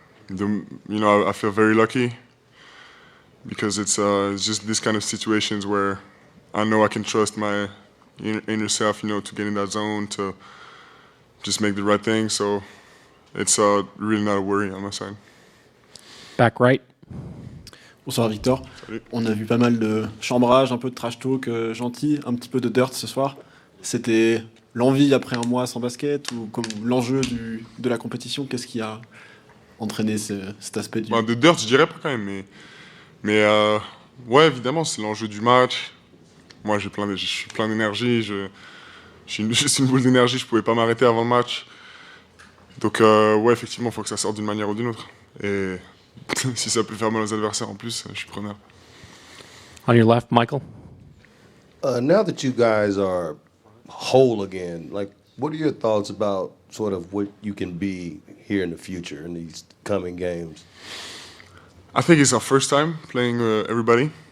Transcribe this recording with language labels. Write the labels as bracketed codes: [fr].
[en] I feel very lucky because it's just this kind of situations where I know I can trust my inner self, to get in that zone, to just make the right thing. So it's really not a worry on my side. Back right. [fr] Bonsoir Victor. Salut. On a vu pas mal de chambrage, un peu de trash talk gentil, un petit peu de dirt ce soir. C'était l'envie après un mois sans basket ou comme l'enjeu de la compétition? Qu'est-ce qui a entraîné cet aspect du... De dirt, je dirais pas quand même, mais ouais, évidemment, c'est l'enjeu du match. Moi, je suis plein d'énergie, je suis juste une boule d'énergie, je pouvais pas m'arrêter avant le match. Donc ouais, effectivement, il faut que ça sorte d'une manière ou d'une autre. Et si ça peut faire mal aux adversaires en plus, je suis preneur. [en] On your left, Michael. Now that you guys are whole again, what are your thoughts about sort of what you can be here in the future in these coming games? I think it's our first time playing everybody.